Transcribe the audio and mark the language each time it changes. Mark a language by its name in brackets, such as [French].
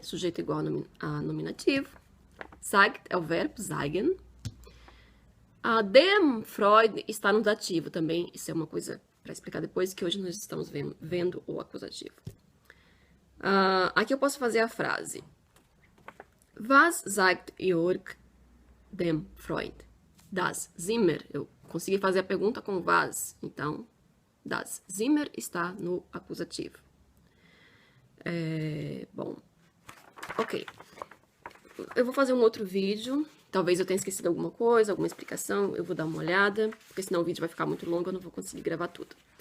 [Portuguese] Sujeito igual a nominativo. Sagt é o verbo, sagen. Dem Freund está no dativo também. Isso é uma coisa para explicar depois, que hoje nós estamos vendo o acusativo. Aqui eu posso fazer a frase. [German] Was sagt Jörg dem Freund? Das Zimmer. [Portuguese] Eu consegui fazer a pergunta com was, então das Zimmer está no acusativo. Bom, ok. Eu vou fazer um outro vídeo. Talvez eu tenha esquecido alguma coisa, alguma explicação. Eu vou dar uma olhada, porque senão o vídeo vai ficar muito longo, eu não vou conseguir gravar tudo.